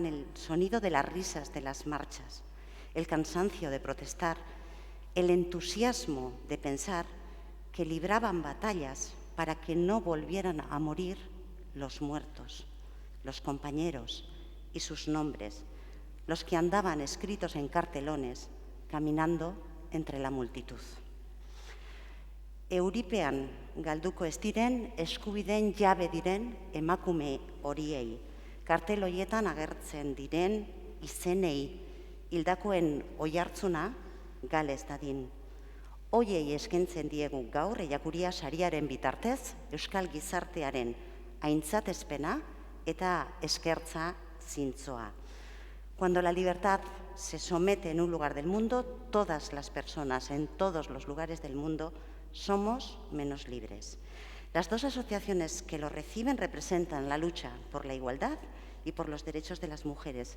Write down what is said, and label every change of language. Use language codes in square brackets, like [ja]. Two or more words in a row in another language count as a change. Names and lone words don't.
[es] el sonido de las risas de las marchas, el cansancio de protestar, el entusiasmo de pensar que libraban batallas para que no volvieran a morir los muertos, los compañeros y sus nombres, los que andaban escritos en cartelones, caminando entre la multitud. [eu] Euripean galduko ez diren, eskubideen jabe diren emakume horiei. Kartel horietan agertzen diren izenei, hildakoen oihartzuna galez dadin. Hoiei eskaintzen diegu gaur Ellacuría sariaren bitartez euskal gizartearen aintzatespena eta eskertza zintzoa. [es] Cuando la libertad se somete en un lugar del mundo, todas las personas en todos los lugares del mundo somos menos libres. Las dos asociaciones que lo reciben representan la lucha por la igualdad y por los derechos de las mujeres.